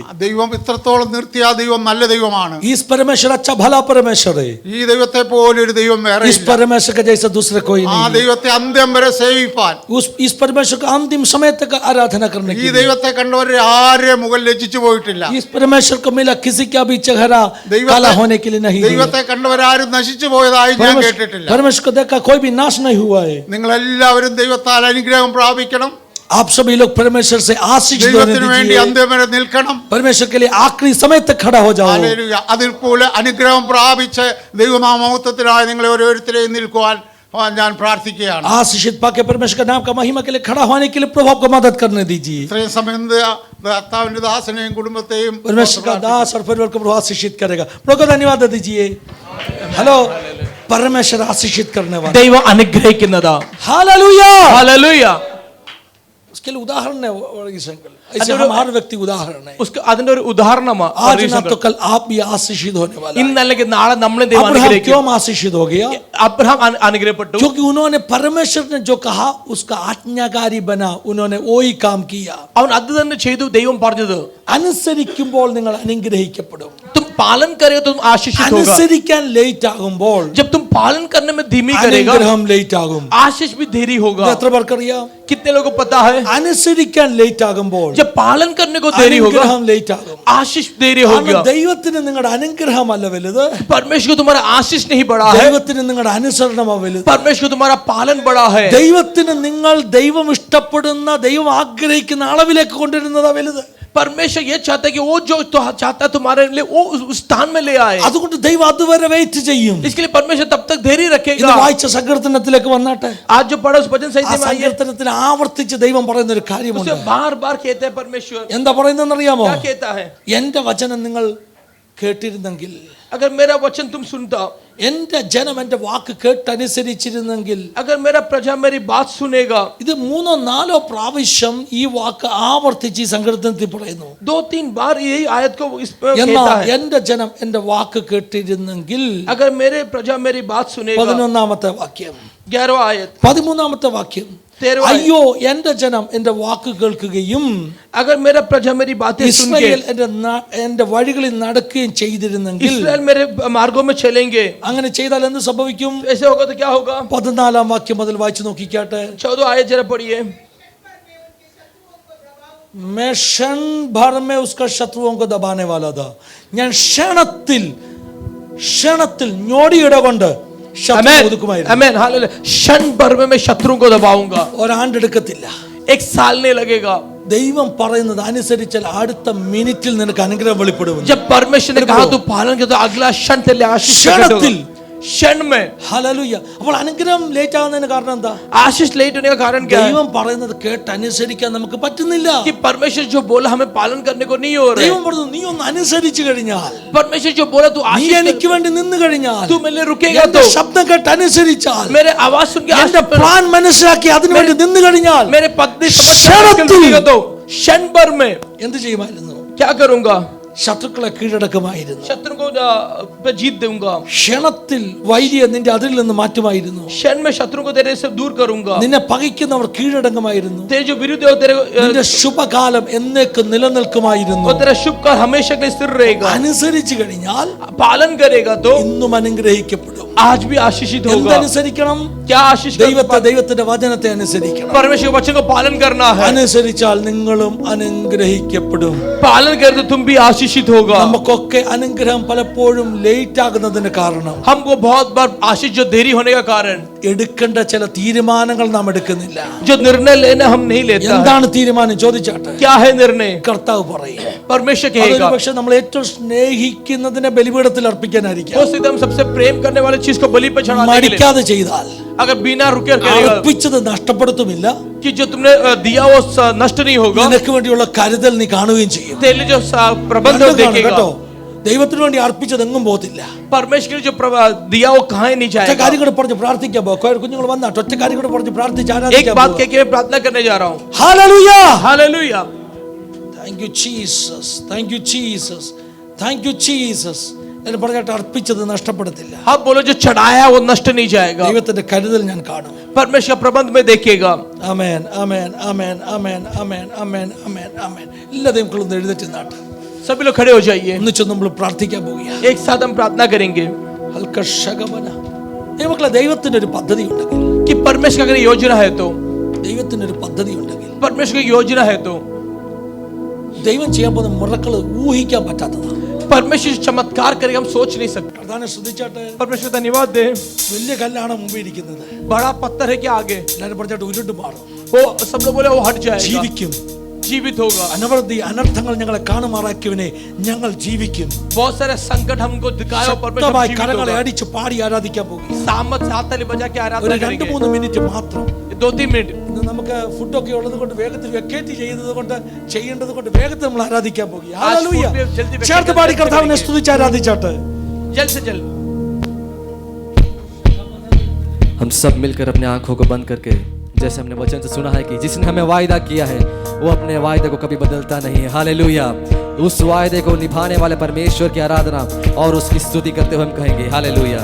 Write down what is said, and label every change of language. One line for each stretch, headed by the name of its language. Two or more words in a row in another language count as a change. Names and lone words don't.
Malayalam: ദൈവം ഇത്രത്തോളം നിർത്തിയ ആ ദൈവം നല്ല ദൈവമാണ്.
Hindi: इस परमेश्वर अच्छा भला परमेश्वर है।
Malayalam: ഈ ദൈവത്തെ പോലെ ഒരു ദൈവം വേറെ
Hindi: इस परमेश्वर का जैसा दूसरा कोई
Malayalam: ആ
Hindi: नहीं है।
Malayalam: ദൈവത്തെ അന്ത്യം വരെ സേവിപ്പാൻ
Hindi: इस परमेश्वर का अंतिम समय तक आराधना करने
Malayalam: ഈ
Hindi: की
Malayalam: ദൈവത്തെ കണ്ടവരെ ആരെയും മുകളിൽ ലജ്ജിച്ചു പോയിട്ടില്ല.
Hindi: इस परमेश्वर को मिला किसी का भी चेहरा काला होने के लिए नहीं है।
Malayalam: ദൈവത്തെ കണ്ടവരാരും നശിച്ചു പോയതായി ഞാൻ കേട്ടിട്ടില്ല.
Hindi: परमेश्वर को देखा कोई भी नाश नहीं हुआ है।
Malayalam: നിങ്ങൾ എല്ലാവരും ദൈവത്താൽ അനുഗ്രഹം പ്രാപിക്കണം.
Hindi: आप सभी लोग परमेश्वर से आशीष लेने
Malayalam: ദൈവത്തിന് വേണ്ടി
Hindi: दीजिए।
Malayalam: അന്ത്യം വരെ നിൽക്കണം.
Hindi: परमेश्वर के लिए आखिरी समय तक खड़ा हो जाओ।
Malayalam: ഹല്ലേലൂയ. അതിൽ പോലെ അനുഗ്രഹം പ്രാപിച്ച് ദൈവനാമമഹത്വത്തിനായി നിങ്ങളെ ഓരോരുത്തരെയും നിൽക്കുവാൻ ഞാൻ പ്രാർത്ഥിക്കുകയാണ്.
Hindi: आशीषित पाके परमेश्वर का नाम का महिमा के लिए खड़ा होने के लिए प्रभु को मदद करने दीजिए। ഇത്രയും സമയം കർത്താവിന്റെ ദാസനെയും കുടുംബത്തെയും परमेश्वर का दास और परिवार को प्रभु आशीषित करेगा। प्रभु को धन्यवाद दीजिए। हेलो, परमेश्वर आशीषित करने वाला,
Malayalam: ദൈവം അനുഗ്രഹിക്കുന്നതാ.
Hindi: हालेलुया।
Malayalam: ഹല്ലേലൂയ.
Hindi: उसके लिए उदाहरण है वर्गीस अंकल, ऐसे हम हर व्यक्ति उदाहरण है।
Malayalam: उसका അതിന്റെ ഒരു ഉദാഹരണമാണ്.
Hindi: आज ना तो कल आप भी आशीषित होने वाला है।
Malayalam: ഇന്നല്ലെങ്കിൽ നാളെ നമ്മളെ ദൈവം
Hindi: अब्राहम
Malayalam: അനുഗ്രഹിക്കും.
Hindi: क्यों आशीषित हो गया?
Malayalam: അബ്രഹാം അനുഗ്രഹപ്പെട്ടു.
Hindi: क्योंकि उन्होंने परमेश्वर ने जो कहा उसका आज्ञाकारी बना, उन्होंने वही काम किया।
Malayalam: അവൻ അത് തന്നെ ചെയ്തു. ദൈവം പറഞ്ഞത് അനുസരിക്കുമ്പോൾ നിങ്ങൾ അനുഗ്രഹിക്കപ്പെടും।
Hindi: तुम पालन करेगा तो तुम आशीषित होगा.
Malayalam: അനുസരിക്കാൻ ലേറ്റ് ആകുമ്പോൾ
Hindi: जब तुम पालन करने में धीमी करेगा
Malayalam: അനുഗ്രഹം ലേറ്റ് ആകും।
Hindi: आशीष भी देरी होगा.
Malayalam: എത്ര പേർക്കറിയാം?
Hindi: कितने लोगों को पता है?
Malayalam: അനുസരിക്കാൻ ലേറ്റ് ആകുമ്പോൾ
Hindi: जब पालन करने को देरी होगा
Malayalam: അനുഗ്രഹം ലേറ്റ് ആകും।
Hindi: आशीष देरी हो गया.
Malayalam: കാരണം ദൈവത്തിന് നിങ്ങളുടെ അനുഗ്രഹമല്ല വലുത്,
Hindi: परमेश्वर को तुम्हारा आशीष नहीं बढ़ा है.
Malayalam: ദൈവത്തിന് നിങ്ങളുടെ അനുസരണമാണ് വലുത്।
Hindi: परमेश्वर को तुम्हारा पालन बढ़ा है.
Malayalam: ദൈവത്തിന് നിങ്ങൾ ദൈവം ഇഷ്ടപ്പെടുന്ന, ദൈവം ആഗ്രഹിക്കുന്ന അളവിലേക്ക് കൊണ്ടുവരുന്നതാ വലുത്।
Hindi: परमेश्वर ये चाहता है कि वो जो तो चाहता है तुम्हारे लिए वो उस स्थान में ले आए.
Malayalam: അതുകൊണ്ട് ദൈവം അതുവരെ വെയിറ്റ് ചെയ്യും।
Hindi: इसके लिए परमेश्वर तब तक देरी
Malayalam: ഇന്ന്
Hindi: रखेगा.
Malayalam: വായിച്ച സങ്കീർത്തനത്തിലേക്ക് വന്നാട്ടെ,
Hindi: आज जो पढ़ा उस भजन
Malayalam: ആ
Hindi: संहिता में आइए,
Malayalam: സങ്കീർത്തനത്തിൽ ആവർത്തിച്ച് ദൈവം പറയുന്ന ഒരു കാര്യമുണ്ട്।
Hindi: उसे बार बार कहते हैं परमेश्वर.
Malayalam: എന്താ പറയുന്നതെന്ന് അറിയാമോ?
Hindi: क्या कहता है?
Malayalam: എന്റെ വചനം നിങ്ങൾ കേട്ടിരുന്നെങ്കിൽ,
Hindi: अगर मेरा वचन तुम सुनता,
Malayalam: എന്റെ ജനം എന്റെ വാക്ക് കേട്ടനുസരിച്ചിരുന്നെങ്കിൽ,
Hindi: अगर मेरा प्रजा मेरी बात सुनेगा.
Malayalam: ഇത് 3-4 പ്രാവശ്യം ഈ വാക്ക് ആവർത്തിച്ച് ഈ സങ്കീർത്തനത്തിൽ പറയുന്നു।
Hindi: 2-3 बार यही आयत को इस पे
Malayalam: എന്നാൽ
Hindi: कहता है.
Malayalam: എന്റെ ജനം എന്റെ വാക്ക് കേട്ടിരുന്നെങ്കിൽ,
Hindi: अगर मेरे प्रजा मेरी बात सुनेगा.
Malayalam: 11ാമത്തെ വാക്യം,
Hindi: 11वां आयत,
Malayalam: 13ാമത്തെ വാക്യം,
Hindi: 13वां आयत.
Malayalam: അയ്യോ എന്റെ ജനം എന്റെ വാക്ക് കേൾക്കുകയും
Hindi: अगर मेरा प्रजा मेरी बातें सुन के,
Malayalam: ഇസ്രായേൽ എന്റെ വഴികളിൽ നടക്കുകയും ചെയ്തിരുന്നെങ്കിൽ,
Hindi: इस्राएल मेरे मार्गों में चलेंगे.
Malayalam: അങ്ങനെ ചെയ്താൽ എന്ത് സംഭവിക്കും?
Hindi: ऐसे होगा तो क्या होगा?
Malayalam: 14ാം വാക്യം മുതൽ വായിച്ചു നോക്കിക്കാട്ടെ।
Hindi: 14 आयत जरा पढ़िए. मैं क्षण भर में उसका शत्रुओं को दबाने वाला था।
Malayalam: ഞാൻ ക്ഷണത്തിൽ ഞൊടിയുടെ കൊണ്ട് ശത്രുവിനെ ഒതുക്കുമായിരുന്നു।
Hindi: आमेन, हालेलुया. क्षण भर में मैं शत्रुओं को दबाऊंगा.
Malayalam: ഒരാണ്ടെടുക്കത്തില്ല।
Hindi: 1 साल नहीं लगेगा.
Malayalam: ദൈവം പറയുന്നത് അനുസരിച്ചാൽ അടുത്ത മിനിറ്റിൽ നിനക്ക് അനുഗ്രഹം വെളിപ്പെടും।
Hindi: जब परमेश्वर ने कहा तो पालन किया तो अगला क्षण तेरे लिए आशीष प्रकट होगा. क्षण में.
Malayalam: ഹല്ലേലൂയ। അപ്പോൾ അനുഗ്രഹം ലേറ്റ് ആവുന്നതിന് കാരണം എന്താ?
Hindi: आशीष लेट होने का कारण क्या है?
Malayalam: ദൈവം പറയുന്നത് കേട്ട് അനുസരിക്കാൻ നമുക്ക് പറ്റുന്നില്ല।
Hindi: कि परमेश्वर जो बोला हमें पालन करने को नहीं हो रहा है.
Malayalam: ദൈവം പറഞ്ഞു നീ ഒന്ന് അനുസരിച്ചു കഴിഞ്ഞാൽ,
Hindi: परमेश्वर जो बोला तू
Malayalam: നീ
Hindi: आशीष
Malayalam: എനിക്ക് വേണ്ടി നിന്ന് കഴിഞ്ഞാൽ,
Hindi: तू मेरे लिए रुकेगा
Malayalam: എന്റെ
Hindi: तो,
Malayalam: ശബ്ദം കേട്ട് അനുസരിച്ചാൽ,
Hindi: मेरे आवाज सुन के
Malayalam: എന്റെ പ്ലാൻ മനസ്സിലാക്കി അതിനു വേണ്ടി നിന്ന് കഴിഞ്ഞാൽ,
Hindi: मेरे पत्नी
Malayalam: क्षणത്തിൽ
Hindi: समझ तो क्षण भर में
Malayalam: എന്ത് ചെയ്യുമായിരുന്നു?
Hindi: क्या करूंगा?
Malayalam: ശത്രുക്കളെ കീഴടക്കുമായിരുന്നു।
Hindi: शत्रु को पे जीत दूंगा.
Malayalam: ക്ഷണത്തിൽ വൈരിയെ നിന്റെ അതിൽ നിന്ന് മാറ്റുമായിരുന്നു।
Hindi: क्षण में शत्रु को तेरे से दूर करूंगा.
Malayalam: നിന്നെ പകയ്ക്കുന്നവർ കീഴടങ്ങുമായിരുന്നു।
Hindi: तेरे जो विरुद्ध है तेरे
Malayalam: നിന്റെ ശുഭകാലം എന്നേക്കും നിലനിൽക്കുമായിരുന്നു।
Hindi: वो तेरा शुभ का हमेशा के लिए स्थिर रहेगा.
Malayalam: അനുസരിച്ചു കഴിഞ്ഞാൽ
Hindi: पालन करेगा तो
Malayalam: ഇന്നും അനുഗ്രഹിക്കപ്പെടും।
Hindi: आज भी आशीषित होगा.
Malayalam: എന്തനുസരിക്കണം?
Hindi: क्या आशीष
Malayalam: ദൈവത്തിന്റെ വചനത്തെ അനുസരിക്കണം।
Hindi: परमेश्वर के वचन को पालन करना है.
Malayalam: അനുസരിച്ചാൽ നിങ്ങളും അനുഗ്രഹിക്കപ്പെടും।
Hindi: पालन करे तो तुम भी आशीषित होगा.
Malayalam: നമുക്കൊക്കെ അനുഗ്രഹം പലപ്പോഴും ലേറ്റ് ആകുന്നതിന് കാരണം
Hindi: हमको बहुत बार आशीष जो देरी होने का कारण,
Malayalam: എടുക്കേണ്ട ചില തീരുമാനങ്ങൾ നാം എടുക്കുന്നില്ല।
Hindi: जो निर्णय लेना हम नहीं लेता है.
Malayalam: എന്താണ് തീരുമാനം ചോദിച്ചാട്ടെ?
Hindi: क्या है निर्णय?
Malayalam: കർത്താവ് പറയും।
Hindi: परमेश्वर
Malayalam: അതൊരു
Hindi: कहेगा.
Malayalam: പക്ഷെ നമ്മൾ ഏറ്റവും സ്നേഹിക്കുന്നതിനെ ബലിപീഠത്തിൽ അർപ്പിക്കാനായിരിക്കും।
Hindi: हो सकता है हम सबसे प्रेम करने वाली चीज को बलि पे चढ़ाने के लिए,
Malayalam: മടിക്കാതെ ചെയ്താൽ
Hindi: अगर बिना रुके करेगा,
Malayalam: അർപ്പിച്ചത് നഷ്ടപ്പെടുത്തുമില്ല,
Hindi: कि जो तुमने दिया वो नष्ट नहीं होगा।
Malayalam: നിനക്ക് വേണ്ടിയുള്ള കരുതൽ നീ കാണുകയും ചെയ്യും.
Hindi: तेरे लिए जो प्रबंध
Malayalam: രണ്ടും കാണും
Hindi: देखेगा।
Malayalam: കേട്ടോ. ദൈവത്തിന് വേണ്ടി അർപ്പിച്ചത് എങ്ങും പോകത്തില്ല.
Hindi: परमेश्वर ने जो दिया वो कहाँ नहीं
Malayalam: ഒറ്റ
Hindi: जाएगा।
Malayalam: കാര്യം കൂടെ പറഞ്ഞ് പ്രാർത്ഥിക്കാൻ പോകും. കുഞ്ഞുങ്ങൾ വന്നാട്ട് ഒറ്റ കാര്യം കൂടെ പറഞ്ഞ് പ്രാർത്ഥിച്ച്
Hindi: एक
Malayalam: ആരാധിക്കാൻ
Hindi: बात
Malayalam: പോകും.
Hindi: कह के मैं प्रार्थना करने जा रहा हूँ।
Malayalam: ഹല്ലേലൂയ.
Hindi: हालेलुया।
English: Thank you Jesus. Thank you Jesus. thank you Jesus
Malayalam: എന്ന് പറഞ്ഞിട്ട് അർപ്പിച്ചത് നഷ്ടപ്പെടത്തില്ല.
Hindi: आप बोलो जो चढ़ाया वो नष्ट नहीं जाएगा।
Malayalam: ദൈവത്തിന്റെ കരുതൽ ഞാൻ കാണും.
Hindi: परमेश्वर का प्रबंध में देखेगा।
Malayalam: ആമേൻ ആമേൻ ആമേൻ ആമേൻ ആമേൻ ആമേൻ ആമേൻ ആമേൻ. എല്ലാ ദൈവങ്ങളും എഴുന്നേറ്റ് നിന്നാട്ട്
Hindi: सभी लोग खड़े हो जाइए।
Malayalam: ഒന്നിച്ച് നമ്മൾ പ്രാർത്ഥിക്കാൻ പോവുകയാണ്.
Hindi: एक साथ हम प्रार्थना करेंगे ഹൽക്കശഗമന.
Malayalam: ദൈവമക്കളെ, ദൈവത്തിന്റെ ഒരു പദ്ധതി ഉണ്ടെങ്കിൽ,
Hindi: कि परमेश्वर की अगर योजना है तो,
Malayalam: ദൈവത്തിന്റെ ഒരു പദ്ധതി ഉണ്ടെങ്കിൽ,
Hindi: परमेश्वर की योजना है तो
Malayalam: ദൈവം ചെയ്യാൻ പോകുന്ന മിറക്കിൾ ഊഹിക്കാൻ പറ്റാത്തതാണ്.
Hindi: परमेश्वर चमत्कार करेगा, हम सोच नहीं सकते।
Malayalam: പ്രധാന ശ്രദ്ധിച്ചാട്ടെ.
Hindi: परमेश्वर धन्यवाद दे।
Malayalam: വലിയ കല്ലാണ് മുമ്പിൽ ഇരിക്കുന്നത്.
Hindi: बड़ा पत्थर है क्या आगे?
Malayalam: എല്ലാവരും പറഞ്ഞാട്ട് ഉരുണ്ട് മാറും.
Hindi: वो सब लोग बोले वो हट जाएगा,
Malayalam: ജീവിക്കും.
Hindi: जीवित होगा।
Malayalam: അനവധി അനർത്ഥങ്ങൾ ഞങ്ങളെ കാണുമാറാക്കിയവനെ ഞങ്ങൾ ജീവിക്കും.
Hindi: बहुत सारे संकट हमको दिखाया, परमेश्वर
Malayalam: ശക്തമായി
Hindi: जीवित
Malayalam: കരങ്ങളെ
Hindi: होगा।
Malayalam: അടിച്ച് പാടി ആരാധിക്കാൻ പോകും.
Hindi: सामत से हाथ ताली बजा के
Malayalam: ഒരു
Hindi: आराधना 2-3 करेंगे।
Malayalam: മിനിറ്റ് മാത്രം.
Hindi: 2-3 मिनट।
Malayalam: ഇന്ന് നമുക്ക് ഫുഡൊക്കെ ഉള്ളത് കൊണ്ട് വേഗത്തിൽ വെക്കേറ്റ് ചെയ്യുന്നത് കൊണ്ട് ചെയ്യേണ്ടത് കൊണ്ട് വേഗത്തിൽ നമ്മൾ ആരാധിക്കാൻ പോകും. ഹല്ലേലൂയ.
Hindi: food पे जल्दी vacate
Malayalam: ചേർത്ത് പാടി
Hindi: करके
Malayalam: കർത്താവിനെ
Hindi: करेंगे।
Malayalam: സ്തുതിച്ച് ആരാധിച്ചാട്ടെ.
Hindi: जल्द से जल्द हम सब मिलकर अपने आंखों को बंद करके, जैसे हमने वचन से सुना है कि जिसने हमें वायदा किया है वो अपने वायदे को कभी बदलता नहीं है। हालेलुया। उस वायदे को निभाने वाले परमेश्वर की आराधना और उसकी स्तुति करते हुए हम कहेंगे हालेलुया।